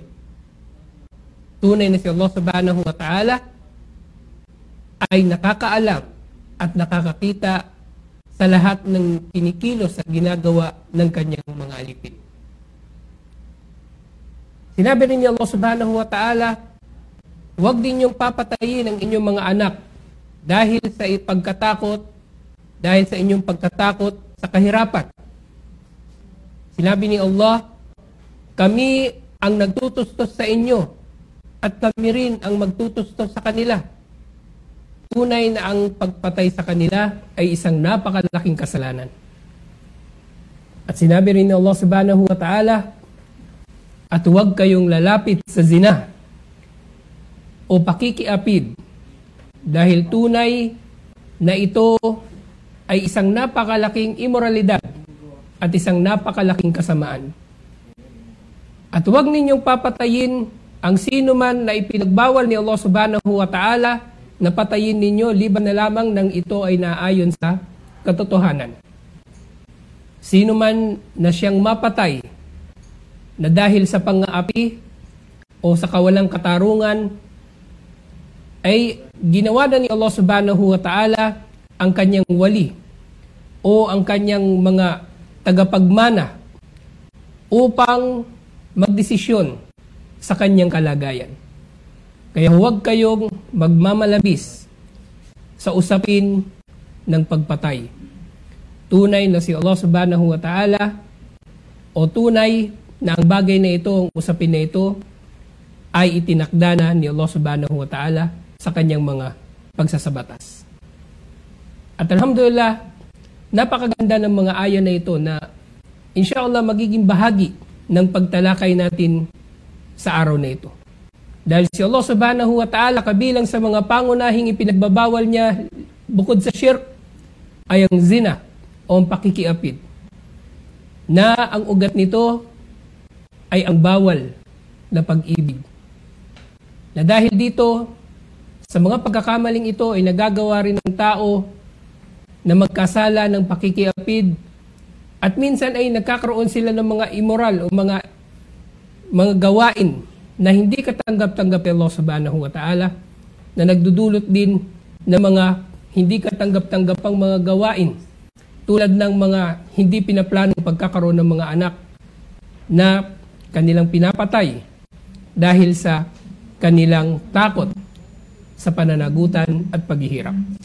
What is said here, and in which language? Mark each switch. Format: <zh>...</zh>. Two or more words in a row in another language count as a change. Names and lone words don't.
<tl>Tunay na si Allah</tl> <ar>سبحانه وتعالى</ar> <tl>ay nakakaalam at nakakakita sa lahat ng kinikilos at ginagawa ng kanyang mga alipin. Sinabi rin ni Allah</tl> <ar>سبحانه وتعالى,</ar> <tl>huwag din niyong papatayin ang inyong mga anak dahil sa inyong pagtatakot sa kahirapan. Sinabi ni Allah, kami ang nagtutustos sa inyo at kami rin ang magtutustos sa kanila. Tunay na ang pagpatay sa kanila ay isang napakalaking kasalanan. At sinabi rin ni Allah</tl> <ar>سبحانه وتعالى,</ar> <tl>at huwag kayong lalapit sa zina o pakikiapid dahil tunay na ito ay isang napakalaking imoralidad at isang napakalaking kasamaan. At huwag ninyong papatayin ang sino man na ipinagbawal ni Allah</tl> <ar>سبحانه وتعالى</ar> <tl>na patayin ninyo liban na lamang nang ito ay naayon sa katotohanan. Sino man na siyang mapatay na dahil sa pang-aapi o sa kawalang katarungan ay ginawa na ni Allah</tl> <ar>سبحانه وتعالى</ar> <tl>ang kanyang wali o ang kanyang mga tagapagmana upang magdesisyon sa kanyang kalagayan. Kaya huwag kayong magmamalabis sa usapin ng pagpatay. Tunay na si Allah</tl> <ar>سبحانه وتعالى</ar> <tl>o tunay na ang bagay na ito, ang usapin na ito ay itinakda na ni Allah</tl> <ar>سبحانه وتعالى</ar> <tl>sa kanyang mga pagsasabatas. At alhamdulillah, napakaganda ng mga aya na ito na inshallah magiging bahagi ng pagtalakay natin sa araw na ito. Dahil si Allah</tl> <ar>سبحانه وتعالى</ar> <tl>kabilang sa mga pangunahing ipinagbabawal niya bukod sa shirk ay ang zina o ang pakikiapid. Na ang ugat nito ay ang bawal na pag-ibig. Na dahil dito, sa mga pagkakamaling ito ay nagagawa rin ng tao na magkasala ng pakikiapid at minsan ay nagkakaroon sila ng mga immoral o mga gawain na hindi katanggap-tanggap ni Allah</tl> <ar>سبحانه وتعالى</ar> <tl>na nagdudulot din ng mga hindi katanggap-tanggap pang mga gawain tulad ng mga hindi pinaplanong pagkakaroon ng mga anak na kanilang pinapatay dahil sa kanilang takot sa pananagutan at paghihirap.</tl>